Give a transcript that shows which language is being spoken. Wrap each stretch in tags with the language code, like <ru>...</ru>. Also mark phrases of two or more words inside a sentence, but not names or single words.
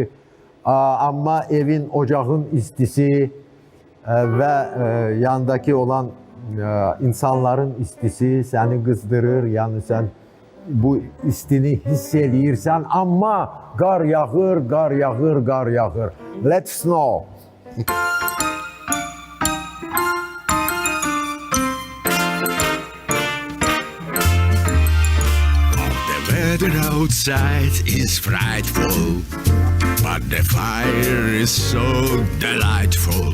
<az>Amma evin, ocağın istisi və yandakı olan insanların istisi səni qızdırır. Yəni sən bu istini hiss eləyirsən, amma qar yağır, qar yağır, qar yağır.</az> <en>Let snow. The weather outside is frightful, but the fire is so delightful.</en>